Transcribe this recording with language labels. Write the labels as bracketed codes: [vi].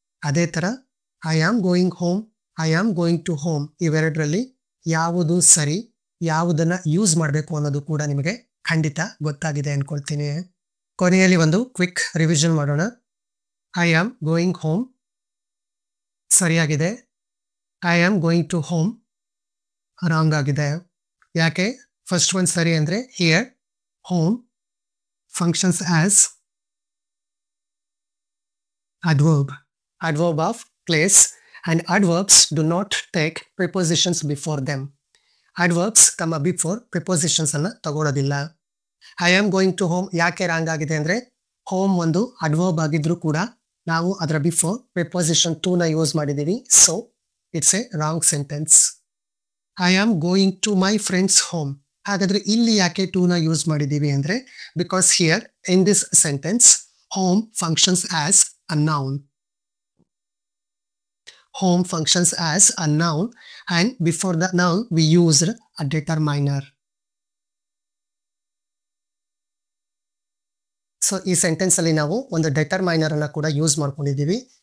[kn] ಅದೇ ತರ [en] I am going home, I am going to home [kn] ಇವೆರಡರಲ್ಲಿ ಯಾವುದು ಸರಿ, ಯಾವುದನ್ನ ಯೂಸ್ ಮಾಡಬೇಕು ಅನ್ನೋದು ಕೂಡ ನಿಮಗೆ ಖಂಡಿತ ಗೊತ್ತಾಗಿದೆ ಅನ್ಕೊಳ್ತೀನಿ. ಕೊನೆಯಲ್ಲಿ ಒಂದು ಕ್ವಿಕ್ ರಿವಿಷನ್ ಮಾಡೋಣ. [en] I am going home [kn] ಸರಿಯಾಗಿದೆ, [en] I am going to home [kn] wrong ಆಗಿದೆ. ಯಾಕೆ? ಫಸ್ಟ್ ಒನ್ ಸರಿ ಅಂದ್ರೆ [en] Here home functions as adverb of place, and adverbs do not take prepositions before them. [kn] Adverbs ತಮ್ಮ ಬಿಫೋರ್ ಪ್ರಿಪೋಸಿಷನ್ಸ್ ಅನ್ನ ತಗೊಳ್ಳೋದಿಲ್ಲ. [en] I am going to home [kn] ಯಾಕೆ wrong ಆಗಿದೆ ಅಂದ್ರೆ ಹೋಮ್ ಒಂದು ಅಡ್ವರ್ಬ್ ಆಗಿದ್ರು ಕೂಡ ನಾವು ಅದರ ಬಿಫೋರ್ ಪ್ರಿಪೋಸಿಷನ್ ಟು ನ ಯೂಸ್ ಮಾಡಿದೀವಿ. [en] So it's a wrong sentence. I am going to my friends home, [kn] ಹಾಗಾದ್ರೆ ಇಲ್ಲಿ ಯಾಕೆ ಟು ನ ಯೂಸ್ ಮಾಡಿದೀವಿ ಅಂದ್ರೆ [en] Because here in this sentence home functions as a noun. Home functions as a noun, and before the noun we used a determiner. [kn] So ಈ sentence ಅಲ್ಲಿ ನಾವು ಒಂದು ಡೆಟರ್ಮೈನರ್ ಅನ್ನ ಕೂಡ ಯೂಸ್ ಮಾಡ್ಕೊಂಡಿದ್ದೀವಿ.